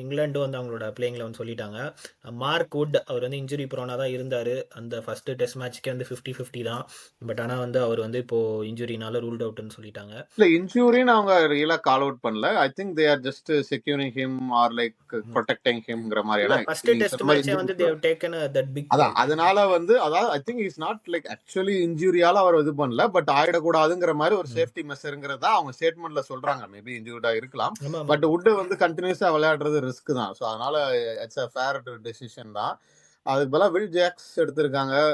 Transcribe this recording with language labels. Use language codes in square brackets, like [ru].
[ta] England வந்து அவங்களோட playing eleven சொல்லிட்டாங்க. மார்க் வுட் அவர் வந்து இன்ஜுரி ப்ரோனாக தான் இருந்தார். அந்த ஃபஸ்ட்டு டெஸ்ட் மேட்ச்க்கே வந்து 50-50 தான். பட் ஆனால் வந்து அவர் வந்து இப்போது இன்ஜுரினால ரூல்ட் அவுட்னு சொல்லிட்டாங்க. இல்ல இன்ஜூரின்னு அவங்க ரியலா கால் அவுட் பண்ணல. [en] I think they are just securing him or like protecting ஹிம்ங்கற மாதிரி. [ta] ஏன்னா [en] first test [ta] மேட்சே வந்து [en] they have taken that big [ta] அதான் அதனால வந்து அதாவது [en] I think is not like actually [ta] இன்ஜூரியால அவர் இது பண்ணல, பட் ஆயிடக்கூடாதுங்கிற மாதிரி ஒரு சேஃப்டி மெஷருங்கிறதா அவங்க ஸ்டேட்மெண்ட்ல சொல்றாங்க. மேபி இன்ஜூர்டா இருக்கலாம், பட் வுட் வந்து கண்டினியூஸா விளையாடுறது ரிஸ்க் தான். ஸோ அதனால இட்ஸ் அ ஃபேர் டிசிஷன் தான். அதுக்கு பதிலாக வில் ஜாக்ஸ் எடுத்திருக்காங்க.